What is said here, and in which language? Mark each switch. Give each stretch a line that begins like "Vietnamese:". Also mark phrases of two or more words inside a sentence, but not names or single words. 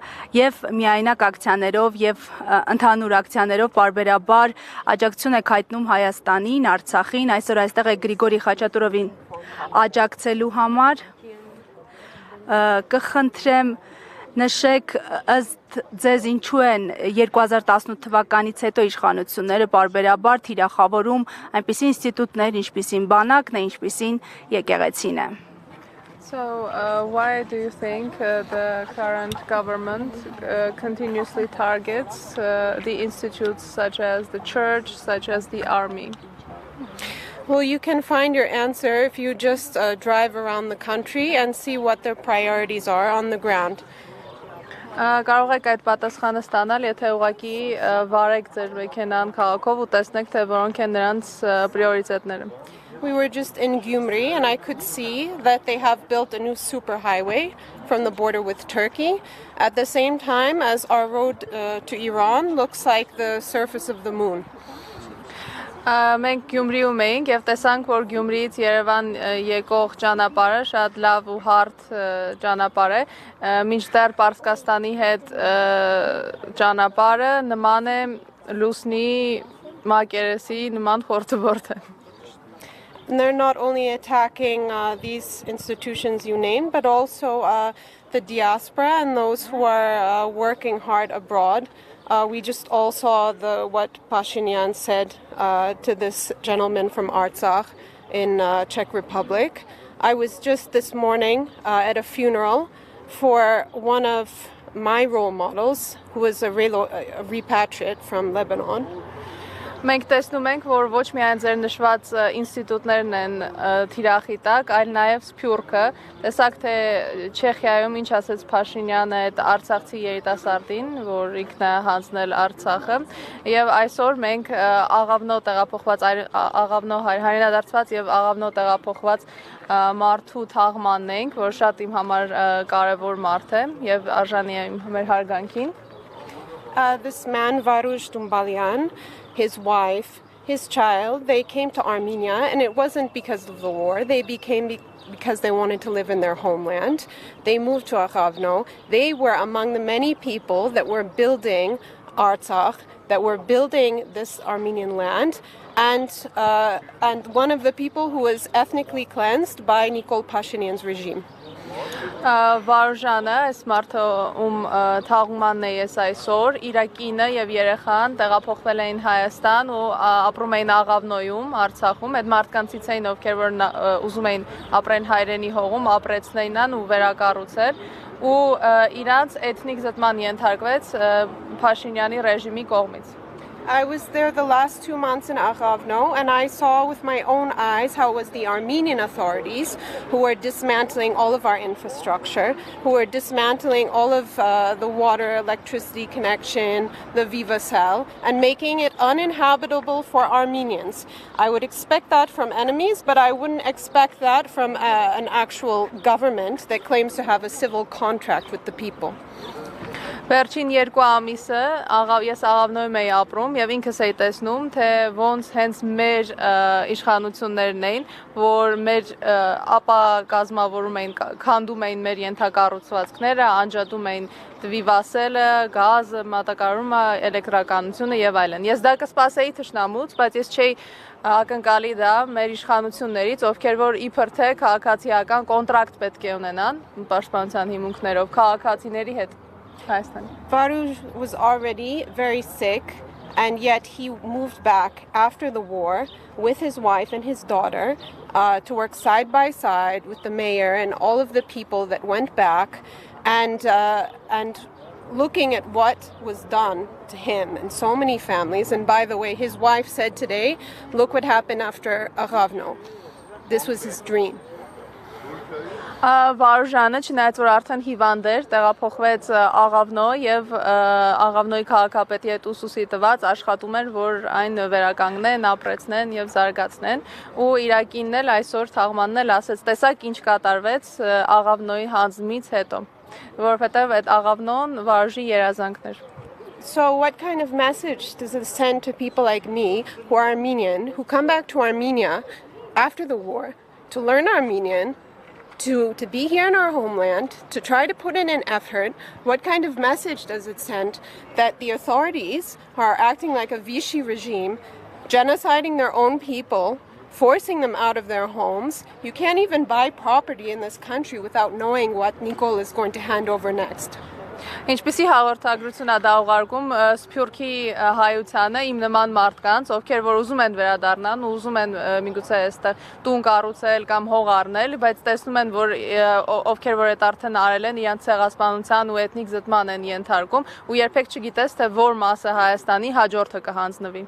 Armenian: եւ միայնակ ակցիաներով եւ ընդհանուր ակցիաներով բարբերաբար աջակցություն եք հայտնում Հայաստանին, Արցախին, այսօր այստեղ է Գրիգորի Խաչատուրովին աջակցելու համար կխնդրեմ նշեք ըստ ձեզ ինչու են 2018 թվականից հետո իշխանությունները բարբերաբար թիրախավորում այնպիսի ինստիտուտներ, ինչպիսին բանակն է, ինչպիսին եկեղեցին է։
English: So why do you think the current government continuously targets the institutes such as the church, such as the army? Well, you can find your answer if you just drive around the country and see what their priorities are on the ground.
Armenian: Կարող եք այդ պատասխանը ստանալ, եթե ուղղակի վարեք ձեր մեքենան քաղաքով ու տեսնեք, թե որոնք են նրանց պրիորիտետները։
English: We were just in Gyumri and I could see that they have built a new superhighway from the border with Turkey at the same time as our road to Iran looks like the surface of the moon.
Armenian: Մենք Գյումրիում էինք եւ տեսանք, որ Գյումրիից Երևան եկող ճանապարհը շատ լավ ու հարթ ճանապարհ է, մինչդեռ Պարսկաստանի հետ ճանապարհը նման է լուսնի մակերեսի նման խորտուբորդ է։
English: They're not only attacking these institutions you named, but also the diaspora and those who are working hard abroad. We just all saw what Pashinyan said to this gentleman from Artsakh in Czech Republic. I was just this morning at a funeral for one of my role models, who was a repatriate from Lebanon.
Armenian: Մենք տեսնում ենք, որ ոչ միայն ձեր նշված ինստիտուտներն են թիրախի տակ, այլ նաև Սփյուռքը, տեսակ թե Չեխիայում ինչ ասեց Փաշինյանը այդ արցախցի երիտասարդին, որ ինքն է հանձնել Արցախը, եւ այսօր մենք աղավնո տեղափոխված աղավնո հայրենադարձված եւ աղավնո տեղափոխված մարդու թաղմանն ենք, որ շատ իմ համար կարեւոր մարդ է եւ արժանի է մեր հարգանքին։
English: This man Varush Dumbalyan, his wife, his child, they came to Armenia, and it wasn't because of the war. They became because they wanted to live in their homeland. They moved to Aghavno. They were among the many people that were building Artsakh, that were building this Armenian land, and one of the people who was ethnically cleansed by Nikol Pashinyan's regime.
Armenian: Վարժանը, այս մարդը թաղմանն է ես այսօր, իր կինը եւ երեխան տեղափոխվել էին Հայաստան ու ապրում էին Աղավնոյում, Արցախում, այդ մարդկանցից էին, ովքեր որ ուզում էին ապրեն հայրենի հողում, ապրեցնեին ու վերակառուցել ու իրանց էթնիկ զտման ենթարկվեց Փաշինյանի ռեժիմի կողմից։
English: I was there the last 2 months in Aghavno, and I saw with my own eyes how it was the Armenian authorities who were dismantling all of our infrastructure, who were dismantling all of the water, electricity connection, the Viva cell, and making it uninhabitable for Armenians. I would expect that from enemies, but I wouldn't expect that from an actual government that claims to have a civil contract with the people.
Armenian: Վերջին 2 ամիսը ես Աղավնոյում էի ապրում եւ ինքս էի տեսնում, թե ոնց հենց մեր իշխանություններն էին, որ մեր ապակազմավորում էին, քանդում էին մեր ենթակառուցվածքները, անջատում էին դվիվասելը, գազը, մատակարարումը, էլեկտրականությունը եւ այլն։ Ես դա կսպասեի թշնամուց, բայց ես չէի ակնկալի դա մեր իշխանություններից, ովքեր որ իբր թե քաղաքացիական կոնտրակտ պետք է ունենան պաշտպանության հիմունքներով քաղաքացիների հետ։
English: Varush was already very sick, and yet he moved back after the war with his wife and his daughter to work side by side with the mayor and all of the people that went back, and looking at what was done to him and so many families. And by the way, his wife said today, look what happened after Aghavno. This was his dream.
Armenian: Վարժանը չնայած որ արդեն հիվանդ էր, տեղափոխվեց Աղավնո եւ Աղավնոյի քաղաքապետի հետ ուսուսի տված աշխատում էր, որ այն վերականգնեն, ապրեցնեն եւ զարգացնեն ու իր կինն էլ այսօր թաղմանն էլ ասեց, տեսակ ինչ կատարվեց Աղավնոյի հանձնումից հետո, որովհետեւ այդ Աղավնոն վարժի երազանքն էր։
English: So what kind of message does it send to people like me who are Armenian, who come back to Armenia after the war to learn Armenian, to be here in our homeland, to try to put in an effort. What kind of message does it send that the authorities are acting like a Vichy regime, genociding their own people, forcing them out of their homes? You can't even buy property in this country without knowing what Nicole is going to hand over next.
Armenian: Ինչպիսի հաղորդագրություն է դա ուղարկում Սփյուռքի հայությանը իմ նման մարդկանց, ովքեր որ ուզում են վերադառնան, ուզում են միգուցե այստեղ տուն կառուցել կամ հող առնել, բայց տեսնում են որ ովքեր որ այդ արդեն արել են, իրենց ցեղասպանության ու էթնիկ զտման են ենթարկում ու երբեք չգիտես թե որ մասը Հայաստանի հաջորդը կհանձնվի.